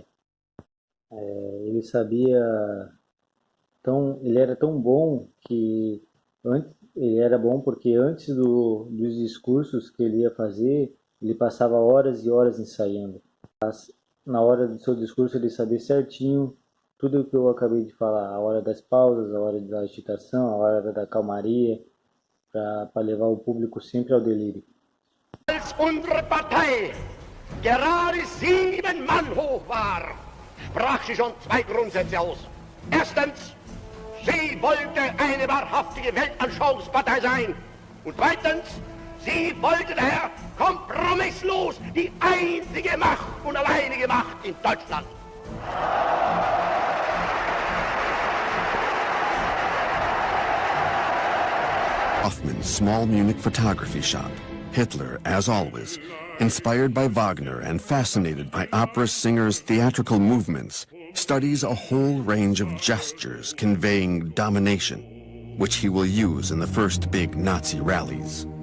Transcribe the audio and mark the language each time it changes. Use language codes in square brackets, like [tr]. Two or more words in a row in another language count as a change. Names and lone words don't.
[pt] Ele era tão bom que ele era bom porque antes dos discursos que ele ia fazer, ele passava horas e horas ensaiando. Na hora do seu discurso ele sabia certinho tudo o que eu acabei de falar, a hora das pausas, a hora da agitação, a hora da calmaria, para levar o público sempre ao delírio. [de] Als unsere Partei gerade 7 Mann hoch war, sprach sie schon 2 Grundsätze aus. Erstens, sie wollte eine wahrhaftige Weltanschauungspartei sein. Und zweitens, sie wollte daher kompromisslos die einzige Macht und alleinige Macht in Deutschland. [en] Hoffmann's small Munich photography shop. Hitler, as always, inspired by Wagner and fascinated by opera singers' theatrical movements, studies a whole range of gestures conveying domination, which he will use in the first big Nazi rallies.